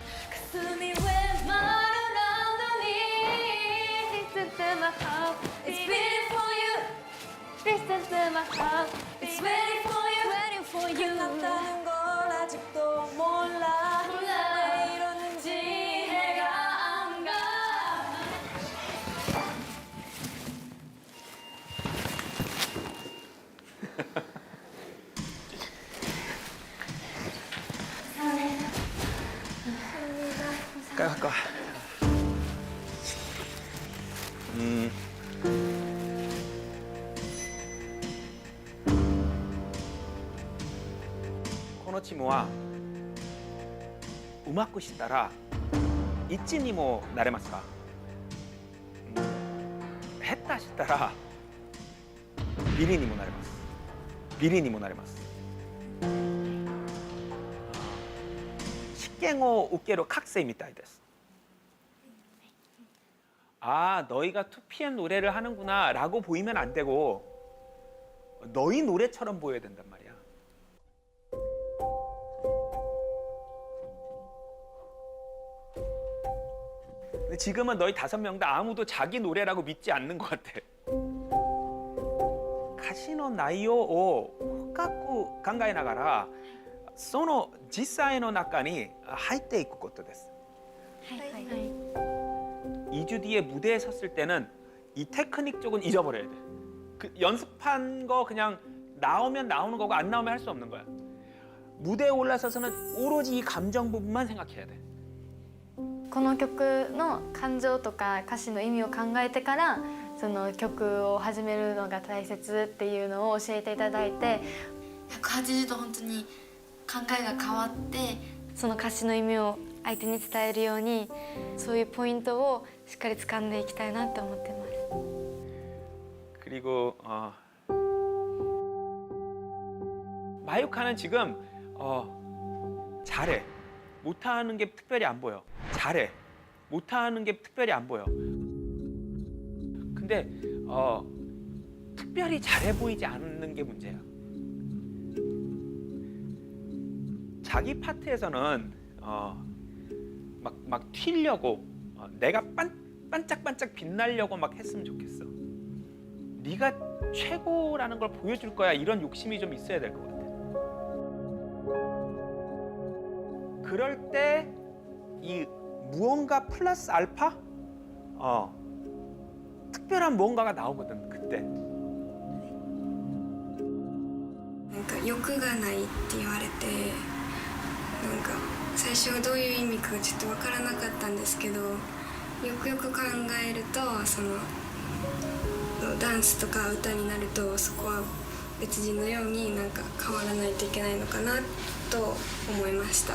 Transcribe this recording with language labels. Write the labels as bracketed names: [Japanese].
[Japanese] 霞は丸のに [English] Listen to my heart It's waiting for you Listen to my heart It's waiting for you Waiting for you [Korean] 끝났다는 걸 아직도 몰라 갈까? [Japanese] このチームはうまくしたら1にもなれますか？下手したらビリにもなれます。ビリにもなれます。試験を受ける学生みたいです。 [Korean] 아, 너희가 2PM 노래를 하는구나 라고 보이면 안 되고 너희 노래처럼 보여야 된단 말이야. 근데 지금은 너희 5명 다 아무도 자기 노래라고 믿지 않는 것 같아. [Japanese] 歌詞の内容を深く考えながらその実際の中に入っていくことです。 [Korean] 2주 뒤에 무대에 섰을 때는 이 테크닉 쪽은 잊어버려야 돼. 그 연습한 거 그냥 나오면 나오는 거고 안 나오면 할 수 없는 거야. 무대에 올라서서는 오로지 이 감정 부분만 생각해야 돼. [Japanese] この曲の感情とか歌詞の意味を考えてからその曲を始めるのが大切っていうのを教えていただいて180度本当に考えが変わってその歌詞の意味を相手に伝えるようにそういうポイントをしっかり掴んでいきたいなって思ってます。 [Korean] 그리고 마유카는 지금 잘해. 못하는 게 특별히 안 보여. 잘해. 못하는 게 특별히 안 보여. 근데 특별히 잘해 보이지 않는 게 문제야. 자기 파트에서는 막 튀려고 내가 반짝반짝 빛나려고 막 했으면 좋겠어. 네가 최고라는 걸 보여줄 거야. 이런 욕심이 좀 있어야 될 것 같아. 그럴 때 이 무언가 플러스 알파? 특별한 무언가가 나오거든, 그때. [Japanese] なんか欲がないって言われてなんか最初はどういう意味かちょっと分からなかったんですけどよくよく考えるとそのダンスとか歌になるとそこは別人のようになんか変わらないといけないのかなと思いました。